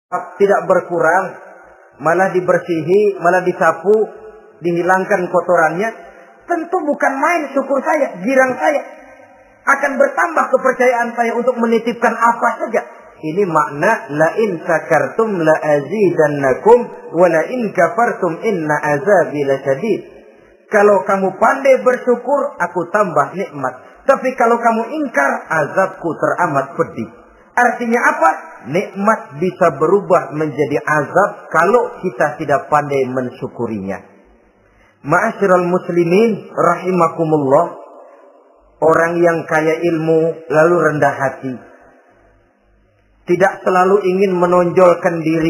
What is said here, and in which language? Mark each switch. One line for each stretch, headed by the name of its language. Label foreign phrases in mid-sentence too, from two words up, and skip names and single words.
Indonesian: tidak berkurang, malah dibersihi, malah disapu, dihilangkan kotorannya, tentu bukan main syukur saya, girang saya. Akan bertambah kepercayaan saya untuk menitipkan apa saja. Ini makna
Arabic: لئن شكرتم لأزيدنكم ولئن كفرتم إن عذابي لشديد.
Indonesian: Kalau kamu pandai bersyukur, aku tambah nikmat. Tapi kalau kamu ingkar, azabku teramat pedih. Artinya apa? Nikmat bisa berubah menjadi azab kalau kita tidak pandai mensyukurinya.
Arabic: معاشر المسلمين رحمكم الله,
Indonesian: orang yang kaya ilmu lalu rendah hati, tidak selalu ingin menonjolkan diri.